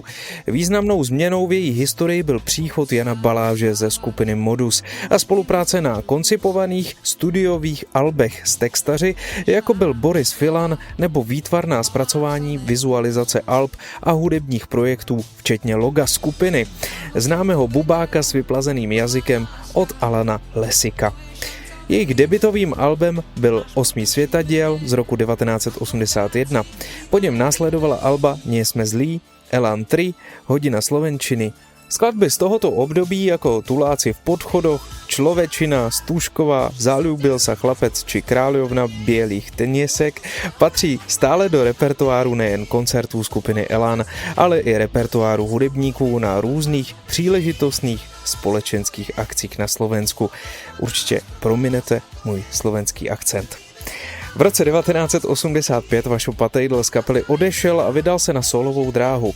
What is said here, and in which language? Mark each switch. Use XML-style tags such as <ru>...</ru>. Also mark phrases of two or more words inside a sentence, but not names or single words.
<cs>Významnou změnou v její historii byl příchod Jana Baláže ze skupiny Modus a spolupráce na koncipovaných studiových albech s textaři, jako byl Boris Filan, nebo výtvarná zpracování, vizualizace alb a hudebních projektů, včetně loga skupiny, známého bubáka s vyplazeným jazykem od Alana Lesika. Jejich debutovým albem byl 8. světadiel z roku 1981. Po něm následovala alba Nie sme zlí, Elán 3, Hodina slovenčiny. Skladby z tohoto období jako Tuláci v podchodoch, Človečina, Stužková, Zalúbil sa chlapec či Kráľovna bielých teniesek patří stále do repertoáru nejen koncertů skupiny Elan, ale i repertoáru hudebníků na různých příležitostných společenských akcích na Slovensku. Určitě prominete můj slovenský akcent. V roce 1985 Vašo Patejdl z kapely odešel a vydal se na sólovou dráhu.</cs>